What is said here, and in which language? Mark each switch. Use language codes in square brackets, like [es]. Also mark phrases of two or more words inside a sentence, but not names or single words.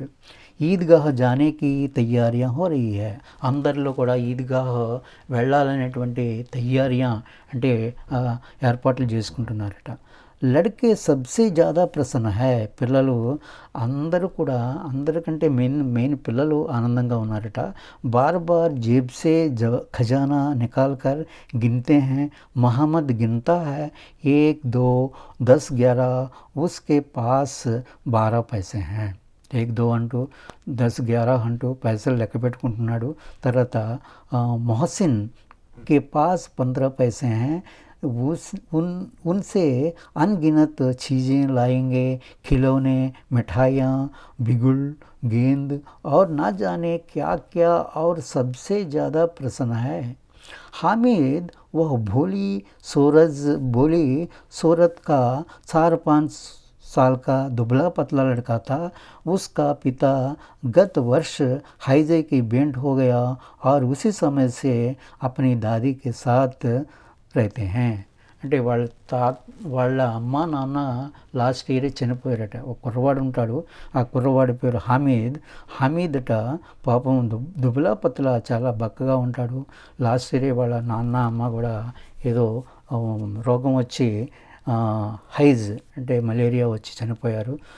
[hi] ईदगाह जानेकी तैयारियां हो रही है, [te] అందరిలో కూడా ఈద్గాహ్ వెళ్ళాలనేటువంటి తయారియా అంటే ఏర్పాట్లు చేసుకుంటున్నారట। [hi] लड़के सबसे ज़्यादा प्रसन्न है, [te] పిల్లలు అందరూ కూడా అందరికంటే మెయిన్ పిల్లలు ఆనందంగా ఉన్నారట। [hi] बार बार जेब से ख़ज़ाना निकाल कर गिनते हैं। मोहम्मद गिनता है 1 2 10 11, उसके पास 12 पैसे हैं। [te] 1 2 అంటూ 10 11 అంటూ పైసలు లెక్క పెట్టుకుంటున్నాడు। [hi] తర్వాత మొహసిన్ के पास 15 पैसे हैं। उनसे अनगिनत चीज़ें लाएंगे, खिलौने, मिठाइयाँ, बिगुल, गेंद और ना जाने क्या क्या, और सबसे ज़्यादा प्रसन्न है हामिद। वह भोली सूरत का 4-5 साल का दुबला पतला लड़का था। उसका पिता गत वर्ष हाइजे की बेंट हो गया और उसी समय से अपनी दादी के साथ रहते हैं। [te] అంటే వాళ్ళ అమ్మ నాన్న లాస్ట్ ఇయర్ చనిపోయారట। ఒక కుర్రవాడు ఉంటాడు, ఆ కుర్రవాడి పేరు హమీద్ అట। పాపం [hi] दुबला पतला [te] చాలా బక్కగా ఉంటాడు। లాస్ట్ ఇయర్ వాళ్ళ నాన్న అమ్మ కూడా ఏదో రోగం వచ్చి హైజ్ అంటే మలేరియా వచ్చి చనిపోయారు।